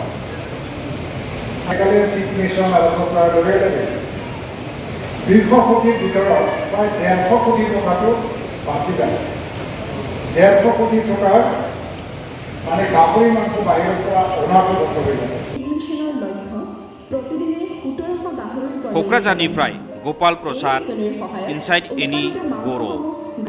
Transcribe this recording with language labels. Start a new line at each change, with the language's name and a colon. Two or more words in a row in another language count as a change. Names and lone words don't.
Assamese: আজিকালি ফিট মিছন আৰম্ভ কৰাৰ লগে লগে 200 কোটিৰ ভিতৰত প্ৰায় 150 কোটি টকাটো বাচি যায়। 150 কোটি টকাৰ মানে গাহৰি মাংস বাহিৰৰ পৰা অনাটো বন্ধ হৈ যাব।
Bodo: क'क्राझारनिफ्राय गपाल प्रसाद, इनसाइड एनि बर'।